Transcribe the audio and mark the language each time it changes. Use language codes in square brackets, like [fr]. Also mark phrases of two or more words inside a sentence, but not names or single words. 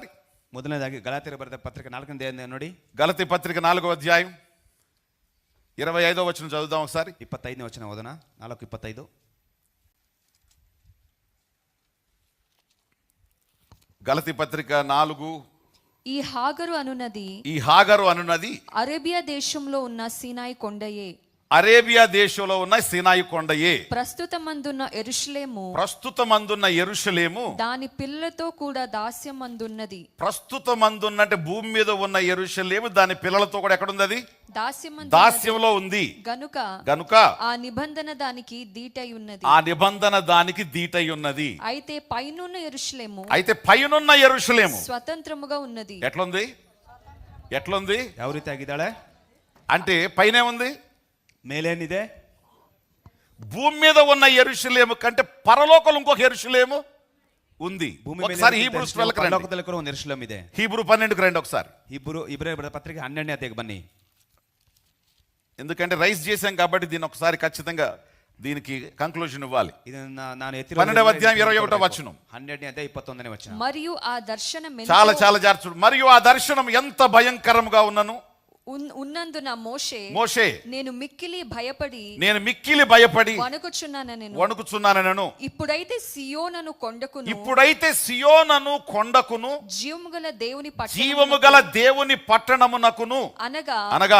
[kn] ಮೊದಲನೇದಾಗಿ ಗಲಾತ್ಯರಿಗೆ ಬರೆದ ಪತ್ರಿಕೆ 4ನೇ ಅಧ್ಯಾಯ ನೋಡಿ. [te] గలతీ పత్రిక 4వ అధ్యాయం 25వ వచనం చదువుదాం ఒకసారి. [kn] 25ನೇ ವಚನ ಓದೋಣ. 4:25. [te] గలతీ పత్రిక 4:25. ఈ హాగరు అనునది ఈ హాగరు అనున్నది అరేబియా దేశంలో ఉన్న సీనాయి కొండయే. అరేబియా దేశంలో ఉన్న సీనాయి కొండయే. ప్రస్తుతమందున్న యెరూషలేము ప్రస్తుతమందున్న యెరూషలేము దాని పిల్లలతో కూడా దాస్యమందున్నది. ప్రస్తుతమందున్న అంటే భూమి మీద ఉన్న యెరూషలేము దాని పిల్లలతో కూడా ఎక్కడుంది? అది దాస్యమందు దాస్యంలో ఉంది గనుక ఆ నిబంధన దానికి దీటై ఉన్నది. ఆ నిబంధన దానికి దీటై ఉన్నది. అయితే పైనున్న యెరూషలేము అయితే పైనున్న యెరూషలేము స్వతంత్రముగా ఉన్నది. ఎట్లుంది [kn] ಯಾವ ರೀತಿ ಆಗಿದ್ದಾಳೆ [te] అంటే పైనే ఉంది. [kn] ಮೇಲೇನಿದೆ? [te] భూమి మీద ఉన్న యెరూషలేము కంటే పరలోకంలో ఇంకొక యెరూషలేము ఉంది. [kn] ಭೂಮಿ [te] ఒకసారి [kn] ಮೇಲೆ [te] హీబ్రూస్ [kn] ಯೆರೂಷಲೇಮ್, [te] 12 కి రండి. [kn] ಪರಲೋಕದಲ್ಲಿ ಕೂಡ ಒಂದು ಯೆರೂಷಲೇಮ್ ಇದೆ. [te] హీబ్రూ 12కి రండి ఒకసారి. [kn] ಇಬ್ರಿಯ ಪತ್ರಿಕೆ 12ನೇ ಅಧ್ಯಾಯಕ್ಕೆ ಬನ್ನಿ. [te] ఎందుకంటే రైస్ చేశాం కాబట్టి దీన్ని ఒకసారి ఖచ్చితంగా దీనికి కంక్లూజన్ ఇవ్వాలి. [kn] ಇದನ್ನ ನಾನು [te] 12వ అధ్యాయం 21వ వచనం. [kn] 12ನೇ ಅಧ್ಯಾಯ 21ನೇ వచనం. [te] మరియు ఆ దర్శనం చాలా జాగ్రత్త. మరియు ఆ దర్శనం ఎంత భయంకరంగా ఉన్నను ఉన్నందున మోషే నేను మిక్కిలి భయపడి వణుకుచున్నానను. ఇప్పుడైతే సియోనను కొండకును జీవము గల దేవుని పట్టణమునకును అనగా